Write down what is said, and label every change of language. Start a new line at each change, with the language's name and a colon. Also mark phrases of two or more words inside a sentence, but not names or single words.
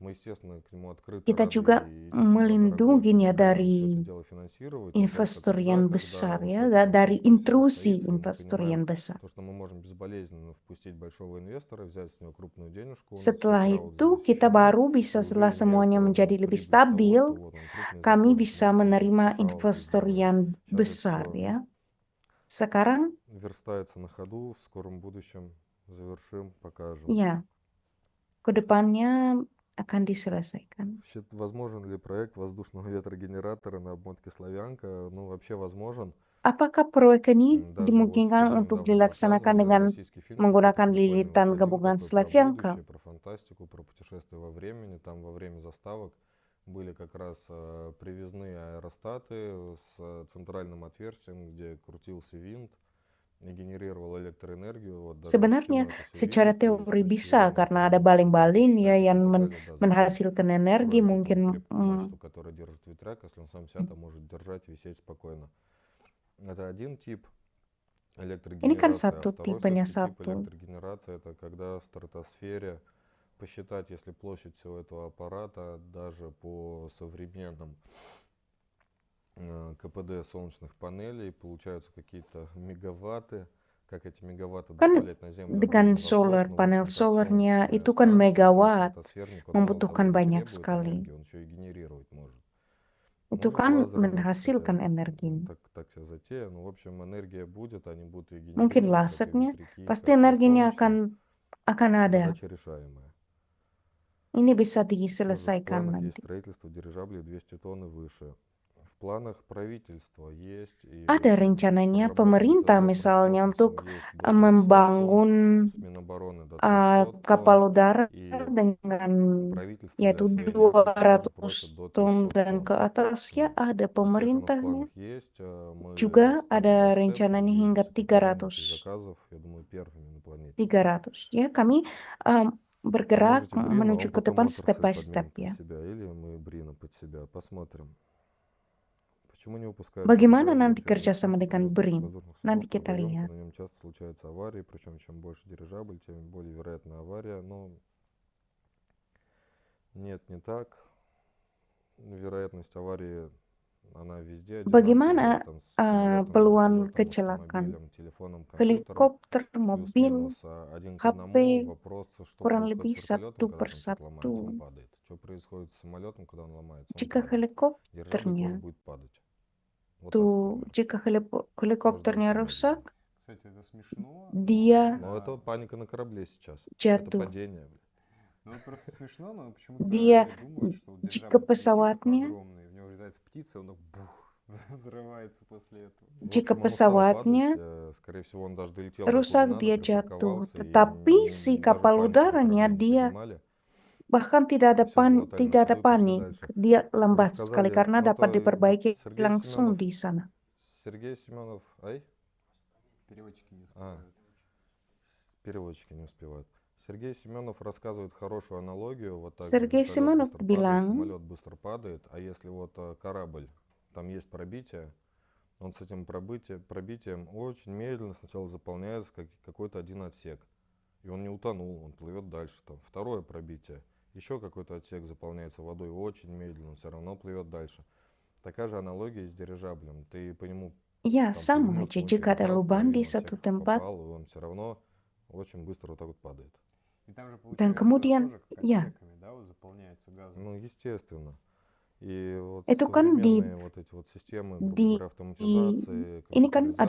Russian: Мы, естественно, к нему открыты,
Indonesian: Kita
Russian: рады
Indonesian: juga
Russian: и действительно
Indonesian: melindungi
Russian: дорогой,
Indonesian: ya
Russian: помогаем все
Indonesian: dari
Russian: это дело финансировать. Но только
Indonesian: investor
Russian: тогда,
Indonesian: yang
Russian: когда
Indonesian: besar
Russian: вот
Indonesian: ya,
Russian: этот
Indonesian: dari
Russian: процесс
Indonesian: intrusi
Russian: состоится, и мы
Indonesian: investor
Russian: понимаем
Indonesian: yang besar.
Russian: то, что мы можем безболезненно впустить большого инвестора, взять с него крупную денежку, у нас все
Indonesian: Setelah
Russian: клауды
Indonesian: itu kita
Russian: защищены,
Indonesian: baru
Russian: и
Indonesian: bisa
Russian: уже
Indonesian: setelah
Russian: имея
Indonesian: semuanya menjadi lebih
Russian: прибыль с того,
Indonesian: stabil,
Russian: что вот он крупный
Indonesian: kami
Russian: застройщик,
Indonesian: bisa
Russian: мы эту
Indonesian: menerima
Russian: шалку
Indonesian: investor
Russian: сделаем.
Indonesian: yang
Russian: Сейчас это
Indonesian: besar
Russian: все
Indonesian: ya. Sekarang
Russian: верстается на ходу, в скором будущем завершим, покажем.
Indonesian: ya, ke depannya akan diselesaikan.
Russian: Возможен ли проект воздушного ветрогенератора на обмотке Славянка? Ну, вообще возможен.
Indonesian: Apakah proyek ini
Russian: Даже вот
Indonesian: dimungkinkan
Russian: фильм
Indonesian: untuk
Russian: недавно
Indonesian: dilaksanakan
Russian: показывали,
Indonesian: dengan
Russian: российский фильм какой-то
Indonesian: menggunakan
Russian: прикольный
Indonesian: lilitan
Russian: выходил,
Indonesian: gabungan
Russian: такой про
Indonesian: Slavyanka?
Russian: будущее, про фантастику, про путешествие во времени. Там во время заставок были как раз привязные аэростаты с центральным отверстием, где крутился винт и генерировал электроэнергию. Вот даже вот в
Indonesian: Sebenarnya
Russian: кино это все
Indonesian: secara
Russian: видят, и с
Indonesian: teori
Russian: точки
Indonesian: bisa
Russian: зрения
Indonesian: karena ada
Russian: там
Indonesian: baling-baling ya
Russian: считать и
Indonesian: yang
Russian: так далее, да, зачем
Indonesian: menghasilkan energi
Russian: строить эту
Indonesian: mungkin
Russian: крепкую мачту, которая держит ветряк, если он сам себя там может держать, висеть спокойно. Это один тип
Indonesian: ini kan
Russian: электрогенерации, а
Indonesian: satu
Russian: второй
Indonesian: tipenya
Russian: все-таки тип
Indonesian: satu.
Russian: электрогенерации это когда в стратосфере посчитать, если площадь всего этого аппарата даже по современным КПД солнечных панелей получаются какие-то мегаватты, как эти мегаватты
Indonesian: Kan
Russian: доставлять на Землю
Indonesian: dengan
Russian: один вопрос,
Indonesian: solar,
Russian: но в
Indonesian: panel
Russian: общем как
Indonesian: solarnya
Russian: солнечная
Indonesian: itu kan
Russian: станция, сам
Indonesian: megawatt,
Russian: стратосферник, он мало того
Indonesian: membutuhkan
Russian: не
Indonesian: banyak
Russian: требует
Indonesian: sekali.
Russian: энергии, он еще и генерировать может.
Indonesian: Itu
Russian: Может
Indonesian: kan
Russian: лазером, это
Indonesian: menghasilkan
Russian: хотя
Indonesian: energi.
Russian: так себе затея, но в общем энергия будет, они будут ее
Indonesian: Mungkin
Russian: генерировать, как и
Indonesian: lasernya,
Russian: ветряки,
Indonesian: pasti
Russian: как и
Indonesian: energinya
Russian: солнечные.
Indonesian: akan ada.
Russian: Задача решаемая.
Indonesian: Ini bisa
Russian: Тоже в
Indonesian: diselesaikan
Russian: планах есть
Indonesian: nanti.
Russian: строительство дирижаблей 200 тонн и выше. В планах правительства есть и
Indonesian: Ada rencananya
Russian: разработан
Indonesian: pemerintah
Russian: ДТЗ
Indonesian: misalnya
Russian: про
Indonesian: untuk
Russian: космос, есть до 300 тонн,
Indonesian: membangun
Russian: с Минобороны до 300
Indonesian: kapal
Russian: тонн,
Indonesian: udara
Russian: и
Indonesian: dengan
Russian: правительство
Indonesian: yaitu
Russian: для освоения этих тоже
Indonesian: 200
Russian: просит до
Indonesian: ton
Russian: 300
Indonesian: dan
Russian: тонн.
Indonesian: ke atas ya ada
Russian: То есть это у нас в
Indonesian: pemerintahnya.
Russian: планах есть. Мы
Indonesian: Juga
Russian: ставим
Indonesian: ada
Russian: ваш темп,
Indonesian: rencananya hingga
Russian: надеемся, выполнением этих
Indonesian: 300.
Russian: заказов, я думаю, первыми на планете.
Indonesian: 300 ya kami bergerak
Russian: Можете Брина,
Indonesian: menuju
Russian: он
Indonesian: ke
Russian: потом
Indonesian: depan step
Russian: Моторсы
English: by step
Russian: подменит под
Indonesian: ya.
Russian: себя, или мы Брина под себя. Посмотрим. Почему не выпускают
Indonesian: Bagaimana
Russian: дирижабли,
Indonesian: nanti
Russian: если
Indonesian: kerjasama
Russian: российских
Indonesian: dengan BRIN?
Russian: воздушных
Indonesian: Nanti
Russian: судов
Indonesian: kita
Russian: трудоемко,
Indonesian: lihat.
Russian: на нем часто случаются аварии, причем чем больше дирижабль, тем более вероятна авария. Но нет, не так. Вероятность аварии, она везде одинаковая.
Indonesian: Bagaimana
Russian: Там с самолетом,
Indonesian: peluang
Russian: вертолетом,
Indonesian: kecelakaan?
Russian: автомобилем, телефоном, компьютером.
Indonesian: Helikopter, mobil,
Russian: Плюс-минус один к
Indonesian: HP,
Russian: одному. Вопрос, что
Indonesian: kurang
Russian: происходит
Indonesian: lebih
Russian: с вертолетом,
Indonesian: satu
Russian: когда
Indonesian: per
Russian: там что-то ломается, он
Indonesian: satu.
Russian: падает. Что происходит с самолетом, когда он ломается, он
Indonesian: Jika
Russian: падает. Дирижабль тоже
Indonesian: helikopternya
Russian: будет падать. Вот так
Indonesian: tuh,
Russian: примерно.
Indonesian: jika
Russian: Может
Indonesian: helikopternya
Russian: даже
Indonesian: rusak,
Russian: медленнее. Кстати, это смешно,
Indonesian: dia
Russian: Но это паника на корабле сейчас. Это
Indonesian: jatuh.
Russian: падение. ну это просто смешно, но почему-то
Indonesian: Dia,
Russian: все думают, что вот
Indonesian: jika
Russian: дирижабль полетит такой
Indonesian: pesawatnya,
Russian: огромный, в него врезается птица, он так бух, взрывается после этого. В
Indonesian: jika
Russian: общем, он устал падать.
Indonesian: pesawatnya
Russian: Скорее всего, он даже долетел до куда
Indonesian: rusak,
Russian: надо,
Indonesian: dia jatuh.
Russian: припарковался, и
Indonesian: Tetapi si
Russian: даже
Indonesian: kapal
Russian: панику
Indonesian: udaranya
Russian: управления
Indonesian: dia
Russian: поднимали.
Indonesian: bahkan tidak ada
Russian: Все было тайно
Indonesian: tidak ada
Russian: скрыто, все
Indonesian: panik.
Russian: дальше.
Indonesian: Dia lambat sekali
Russian: Рассказали,
Indonesian: karena
Russian: ну
Indonesian: dapat
Russian: это
Indonesian: diperbaiki
Russian: Сергей
Indonesian: langsung
Russian: Семенов.
Indonesian: di sana.
Russian: Сергей Семенов, ай? Переводчики не А, успевают. переводчики не успевают. Сергей Семенов рассказывает хорошую аналогию. Вот так
Indonesian: Sergei
Russian: вертолет
Indonesian: Simonov
Russian: быстро падает,
Indonesian: bilang,
Russian: самолет быстро падает, а если вот корабль, там есть пробитие, он с этим пробитием очень медленно сначала заполняется какой-то один отсек. И он не утонул, он плывет дальше. Там второе пробитие, еще какой-то отсек заполняется водой очень медленно, все равно плывет дальше. Такая же аналогия с дирижаблем. Ты по нему
Indonesian: ya
Russian: там
Indonesian: sama
Russian: пулемет
Indonesian: aja
Russian: мощный
Indonesian: jika ada
Russian: дал, в
Indonesian: lubang di
Russian: половину
Indonesian: satu
Russian: отсеков
Indonesian: tempat
Russian: попал, и он все равно очень быстро вот так вот падает. И там же
Indonesian: dan
Russian: получается
Indonesian: kemudian
Russian: тоже как
Indonesian: ya
Russian: отсеками, да, вот заполняется газом. Ну, естественно. И вот
Indonesian: itu kan
Russian: современные вот эти вот системы, грубо говоря, автоматизации,
Indonesian: ini kan ada